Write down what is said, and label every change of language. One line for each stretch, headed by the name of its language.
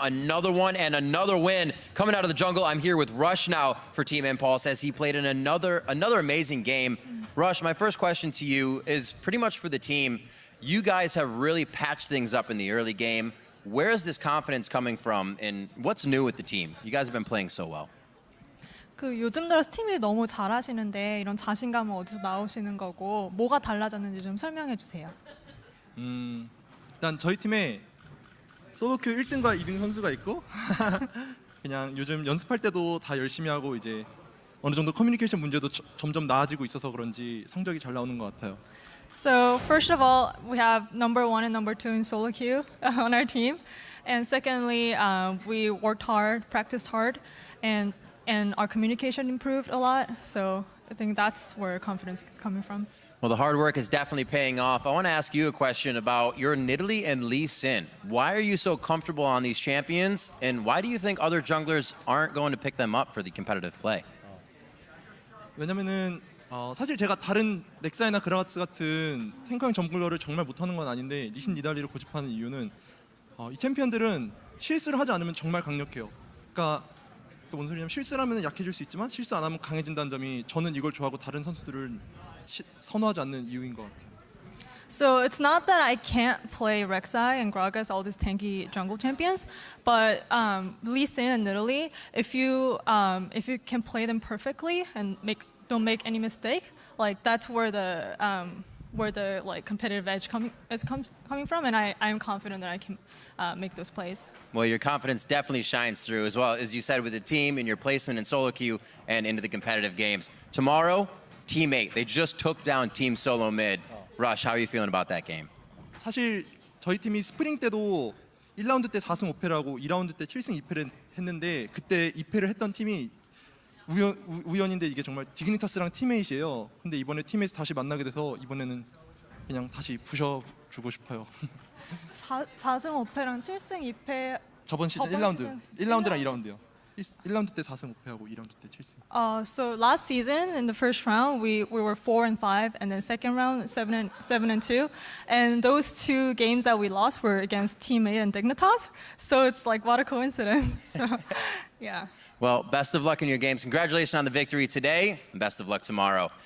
English: Another one and another win. Coming out of the jungle, I'm here with Rush now for Team Impulse as he played in another amazing game. Rush, my first question to you is pretty much for the team. You guys have really patched things up in the early game. Where is this confidence coming from, and what's new with the team? You guys have been playing so well.
Korean: 요즘 들어서 팀이 너무 잘하시는데 이런 자신감은 어디서 나오시는 거고 뭐가 달라졌는지 좀 설명해 주세요. 일단 저희 팀에 솔로큐 1등과 2등 선수가 있고 그냥 요즘 연습할 때도 다 열심히 하고 이제 어느 정도 커뮤니케이션 문제도 점점 나아지고 있어서 그런지 성적이 잘 나오는 것 같아요.
English: So first of all, we have number 1 and number 2 in solo queue on our team, and secondly, we worked hard, practiced hard, and our communication improved a lot. So I think that's where confidence is coming from. Well, the hard work is definitely paying off. I want to ask you a question about your Nidalee and Lee Sin. Why are you so comfortable on these champions, and why do you think other junglers aren't going to pick them up for the competitive play?
Korean: 왜냐면은 사실 제가 다른 렉사이나 그라가츠 같은 탱커형 정글러를 정말 못하는 건 아닌데 리신 니달리를 고집하는 이유는 이 챔피언들은 실수를 하지 않으면 정말 강력해요. 그러니까 뭔 소리냐면 실수를 하면 약해질 수 있지만 실수 안 하면 강해진다는 점이 저는 이걸 좋아하고 다른 선수들은 선호하지 않는 이유인 것 같아요.
English: So it's not that I can't play Rek'Sai and Gragas, all these tanky jungle champions, but Lee Sin and Nidalee, if you can play them perfectly and don't make any mistake, like that's where the like competitive edge coming from, and I am confident that I can make those plays. Well, your confidence definitely shines through, as well as you said, with the team and your placement in solo queue and into the competitive games. Tomorrow, Team 8, they just took down Team Solo Mid. Rush, how are you feeling about that game?
Korean: 사실 저희 팀이 스프링 때도 1라운드 때 4승 5패를 하고 2라운드 때 7승 2패를 했는데 그때 2패를 했던 팀이 우연인데 이게 정말 디그니타스랑 팀메이트예요. 근데 이번에 팀에서 다시 만나게 돼서 이번에는 그냥 다시 부셔주고 싶어요. 4승 5패랑 7승 2패 저번 시즌 1라운드랑 2라운드요. 1라운드 때 4승 5패하고 2라운드 때 7승.
English: So last season in the first round we were 4 and 5, and then second round 7 and 2, and those two games that we lost were against Team 8 and Dignitas. So it's like what a coincidence. So yeah. Well, best of luck in your games. Congratulations on the victory today, and best of luck tomorrow.